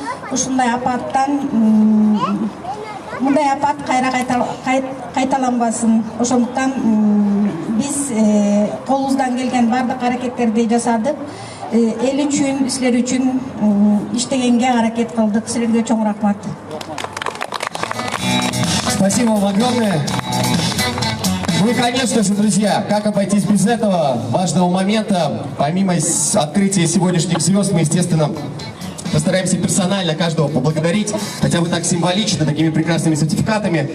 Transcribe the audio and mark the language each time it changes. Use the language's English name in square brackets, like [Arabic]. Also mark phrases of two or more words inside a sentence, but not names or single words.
[Kyrgyz] Ушундай апаттан мындай апат кайра кайталанбасын. Ошондуктан биз колубуздан келген бардык аракеттерди жасадык. Эл үчүн, силер үчүн иштегенге аракет кылдык. Силерге чоң рахмат. [Russian] Спасибо вам огромное. Ну и, конечно же, друзья, как обойтись без этого важного момента? Помимо открытия сегодняшних звезд, мы, естественно, постараемся персонально каждого поблагодарить, хотя бы так символично, такими прекрасными сертификатами.